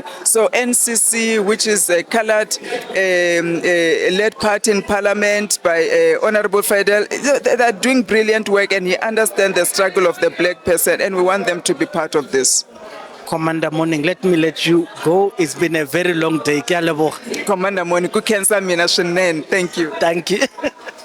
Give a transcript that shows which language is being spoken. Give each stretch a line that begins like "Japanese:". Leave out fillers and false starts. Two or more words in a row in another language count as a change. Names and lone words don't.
English: So NCC, which is a colored led party in parliament by Honorable Fidel, they're doing brilliant work, and he understands the struggle of the black person, and we want them to be part of this. Commander Morning, let me let you go. It's been a very long day.
Tswana: Ke a leboga.
Tsonga: Commander Moni, ku cancer mina swinene.
English: Thank you. Thank you.